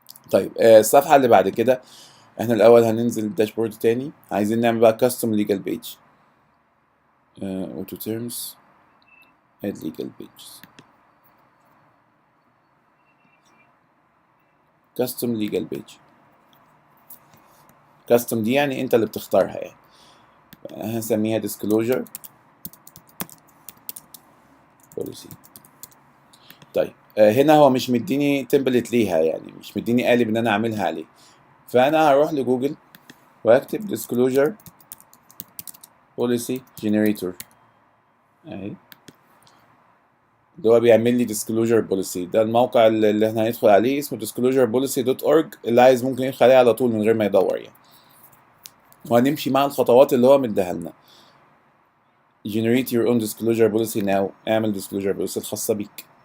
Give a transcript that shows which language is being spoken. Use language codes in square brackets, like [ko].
[ar] طيب الصفحة اللي بعد كده، احنا الأول هننزل الداشبورد تاني، عايزين نعمل بقى custom legal page. [en] auto terms add legal pages. custom legal page. [ar] custom دي يعني انت اللي بتختارها يعني. هنسميها disclosure policy. طيب هنا هو مش مديني تمبلت ليها، يعني مش مديني قالب ان انا اعملها عليه، فانا هروح لجوجل واكتب disclosure policy generator اهي، اللي هو بيعمل لي disclosure policy. ده الموقع اللي احنا هندخل عليه اسمه disclosurepolicy.org، اللي عايز ممكن يدخل عليه على طول من غير ما يدور يعني. وهنمشي مع الخطوات اللي هو مديها لنا. [en] generate your own disclosure policy now، [ar] اعمل disclosure policy الخاصة بيك.